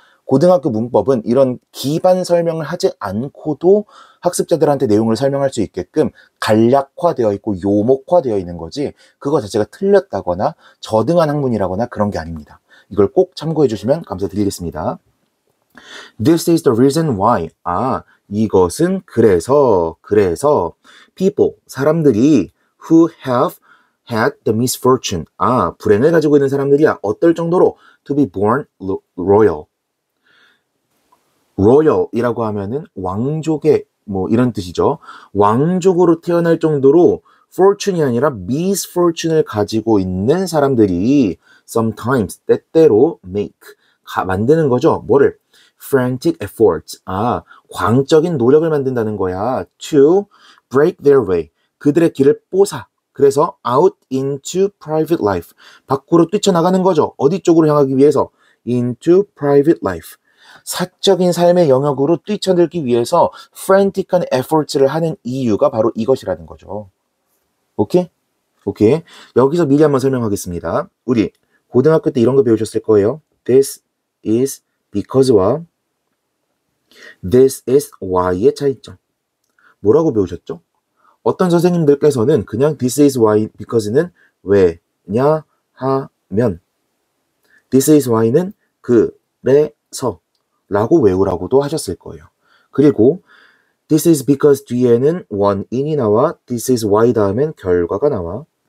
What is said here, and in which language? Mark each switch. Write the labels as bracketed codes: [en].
[ko] 고등학교 문법은 이런 기반 설명을 하지 않고도 학습자들한테 내용을 설명할 수 있게끔 간략화되어 있고 요목화되어 있는 거지 그거 자체가 틀렸다거나 저등한 학문이라거나 그런 게 아닙니다. 이걸 꼭 참고해 주시면 감사드리겠습니다. [en] This is the reason why. [ko] 이것은 그래서 [en] people, [ko] 사람들이 [en] who have had the misfortune. [ko] 불행을 가지고 있는 사람들이야. 어떨 정도로 [en] to be born royal. [ko] royal이라고 하면은 왕족의 뭐 이런 뜻이죠. 왕족으로 태어날 정도로 fortune이 아니라 misfortune을 가지고 있는 사람들이 sometimes, 때때로 [en] make, [ko] 만드는 거죠. 뭐를? [en] frantic efforts. [ko] 광적인 노력을 만든다는 거야. [en] to break their way. [ko] 그들의 길을 뽀사. 그래서 [en] out into private life. [ko] 밖으로 뛰쳐나가는 거죠. 어디 쪽으로 향하기 위해서? [en] into private life. [ko] 사적인 삶의 영역으로 뛰쳐들기 위해서 frantic한 efforts를 하는 이유가 바로 이것이라는 거죠. 오케이? 여기서 미리 한번 설명하겠습니다. 우리 고등학교 때 이런 거 배우셨을 거예요. [en] This is because와 This is why의 [ko] 차이점. 뭐라고 배우셨죠? 어떤 선생님들께서는 그냥 This is why, because는 왜냐 하면 This is why는 그래서 라고 외우라고도 하셨을 거예요. 그리고 This is because 뒤에는 원인이 나와 This is why 다음엔 결과가 나와.